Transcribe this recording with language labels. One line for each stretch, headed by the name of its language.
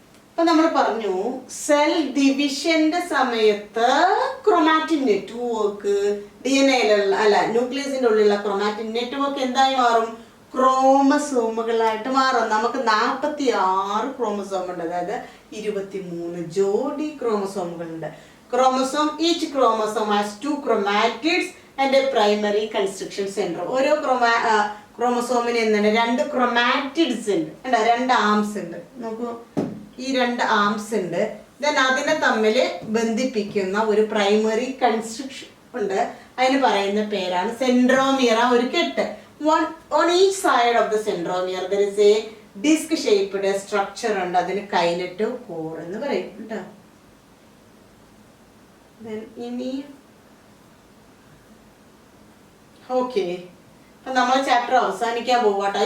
Malayalam: അപ്പൊ നമ്മൾ പറഞ്ഞു സെൽ ഡിവിഷന്റെ സമയത്ത് ക്രോമാറ്റിൻ നെറ്റ്വർക്ക് DNA ന്യൂക്ലിയസിന്റെ ഉള്ളിലുള്ള ക്രോമാറ്റിൻ നെറ്റ്വർക്ക് എന്തായി മാറും, ക്രോമസോമുകളായിട്ട് മാറും. നമുക്ക് 46 ക്രോമസോം ഉണ്ട്, അതായത് 23 ജോഡി ക്രോമസോമുകളുണ്ട്.
English: Chromosome, each chromosome has 2 chromatids and a primary constriction centrum.
Malayalam: ഓരോ ക്രോമസോമിന് എന്താണ് 2 chromatids ഉണ്ട്, 2 ആംസ് ഉണ്ട്. നോക്കൂ, ഈ 2 ആംസ് ഉണ്ട്. ദെൻ അതിനെ തമ്മിൽ ബന്ധിപ്പിക്കുന്ന ഒരു പ്രൈമറി കൺസ്ട്രക്ഷൻ ഉണ്ട്, അതിന് പറയുന്ന പേരാണ് സെൻട്രോമിയർ. ഒരു കെട്ട്,
English: on each side of the centromere there is a disc shaped structure
Malayalam: ഉണ്ട്, അതിന് കൈനറ്റ് കോർ എന്ന് പറയും കേട്ടോ. ഇനി ഓക്കെ, അപ്പൊ നമ്മൾ ചാപ്റ്റർ അവസാനിക്കാൻ പോവാട്ടോ.